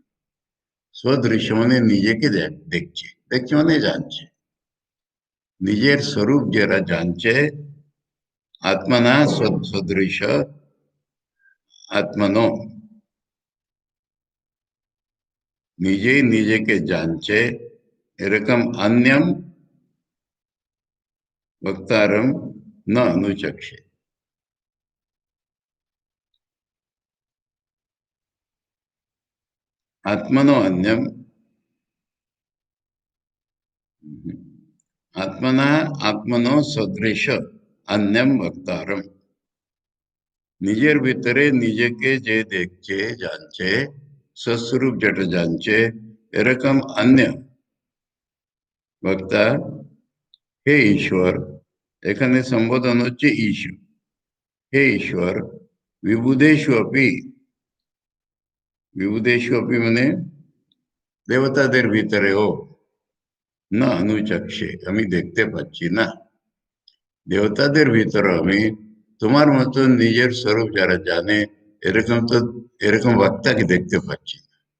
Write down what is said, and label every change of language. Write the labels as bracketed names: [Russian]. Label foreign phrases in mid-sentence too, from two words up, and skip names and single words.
[Bangla] স্বদৃশ্য মানে নিজেকে দেখছে, দেখছে মানে জানছে, নিজের স্বরূপ যারা জানছে, [Sanskrit] আত্মনা সদৃশ আত্মনো, [Bangla] নিজেই নিজেকে জানছে, এরকম [Sanskrit] অন্যম বক্তারম না অনুচক্ষে। आत्मनो अन्यम, आत्मना आत्मनो सदृश अन्यम वक्तारम, [Bangla] নিজের ভিতরে নিজেকে যে দেখছে জানছে, স্বস্বরূপ যেটা জানছে, এরকম অন্য বক্তা, হে ঈশ্বর, এখানে সম্বোধন হচ্ছে ঈশ্বর, হে ঈশ্বর, [Sanskrit] বিবুধেষু অপি, বিবুধেষু অপি [Bangla] মানে দেবতাদের ভিতরেও, [Sanskrit] না অনুচক্ষে [Bangla] আমি দেখতে পাচ্ছি না, দেবতাদের ভিতরে আমি তোমার মতো নিজের স্বরূপ যারা জানে এরকম তো, এরকম বক্তাকে দেখতে পাচ্ছি না।